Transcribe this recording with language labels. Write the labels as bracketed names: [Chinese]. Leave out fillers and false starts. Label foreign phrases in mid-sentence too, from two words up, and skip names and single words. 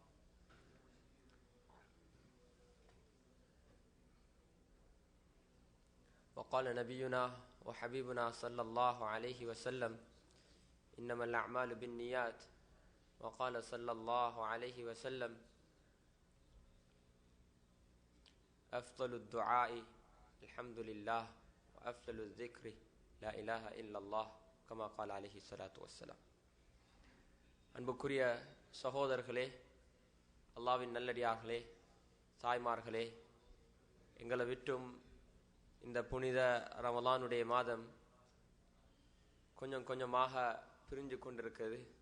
[Arabic] وقال نبينا وحبيبنا صلى الله عليه وسلم إنما الأعمال بالنيات وقال صلى الله عليه وسلم أفضل الدعاء الحمد لله وأفضل الذكر لا إله إلا الله كما قال عليه الصلاة والسلام. [Tamil] அன்புக்குரிய சகோதரர்களே, அல்லாஹ்வின் நல்லடியார்களே, தாய்மார்களே, எங்களை விட்டும் இந்த புனித ரமலானுடைய மாதம் கொஞ்சம் கொஞ்சமாக பிரிஞ்சு கொண்டிருக்கிறது.